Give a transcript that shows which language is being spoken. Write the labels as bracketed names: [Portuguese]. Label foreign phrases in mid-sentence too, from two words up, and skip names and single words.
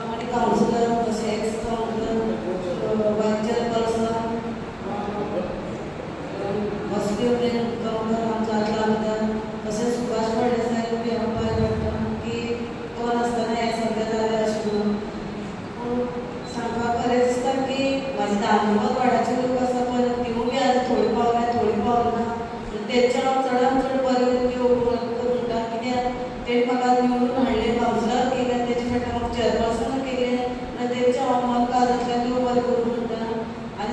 [Marathi] काउन्सिलर तसे [English] ex councillor vice chairperson [Marathi] मुस्लिम गावकर आमचा आदला आमदार तसेच सुभाष फडणे साहेब बी आम्हाला वाटतं की कोण असताना हे सगळं झालं असे म्हणून सांगपाक खरें दिसता की माझे [Konkani] धार्मिक वाड्याचे लोक आसा पळय तिवूय बी आज थोडी पावल्या थोडी पावना तेंच्या हांव चडांत चड बरें म्हणटा कित्याक तेणी म्हाका निवडून हाडले काउन्सिलर केले तेचे फाटल्यान म्हाका चेअरपर्सन केले आनी तेंच्या हांव मन काळजांतल्यान देव बरें करूं म्हणटा आनी